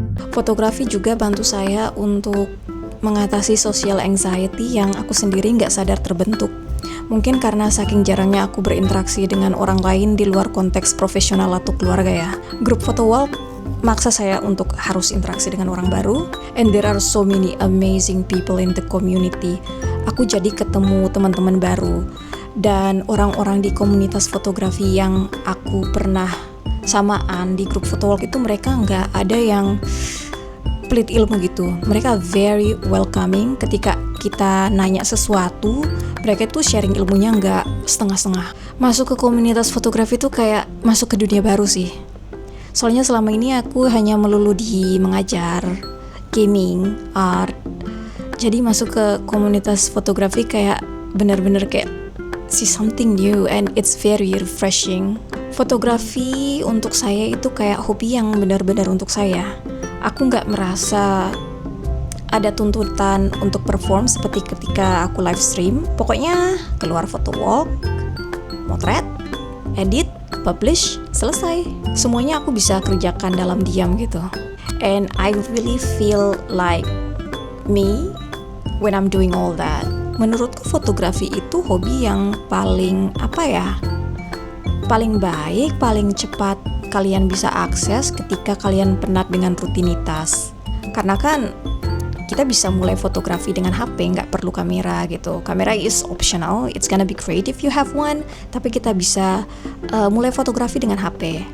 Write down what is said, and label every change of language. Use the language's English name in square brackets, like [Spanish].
[Indonesian] Fotografi juga bantu saya untuk mengatasi social anxiety yang aku sendiri nggak sadar terbentuk. Mungkin karena saking jarangnya aku berinteraksi dengan orang lain di luar konteks profesional atau keluarga ya. Grup photo walk maksa saya untuk harus interaksi dengan orang baru. [English] And there are so many amazing people in the community. [Indonesian] Aku jadi ketemu teman-teman baru. Dan orang-orang di komunitas fotografi yang aku pernah samaan di grup photo walk itu, mereka nggak ada yang pelit ilmu gitu. Mereka [English] very welcoming. [Indonesian] Ketika kita nanya sesuatu, mereka tuh sharing ilmunya nggak setengah-setengah. Masuk ke komunitas fotografi tuh kayak masuk ke dunia baru sih. Soalnya selama ini aku hanya melulu di mengajar, gaming, art. Jadi masuk ke komunitas fotografi kayak benar-benar kayak [English] see something new and it's very refreshing. [Indonesian] Fotografi untuk saya itu kayak hobi yang benar-benar untuk saya. Aku nggak merasa ada tuntutan untuk perform seperti ketika aku live stream. Pokoknya keluar photo walk, motret, edit, publish, selesai. Semuanya aku bisa kerjakan dalam diam gitu. [English] And I really feel like me when I'm doing all that. [Indonesian] Menurutku fotografi itu hobi yang paling paling baik, paling cepat kalian bisa akses ketika kalian penat dengan rutinitas. Karena kan kita bisa mulai fotografi dengan HP, nggak perlu kamera gitu. [English] Kamera is optional, it's gonna be great if you have one. [Indonesian] Tapi kita bisa mulai fotografi dengan HP.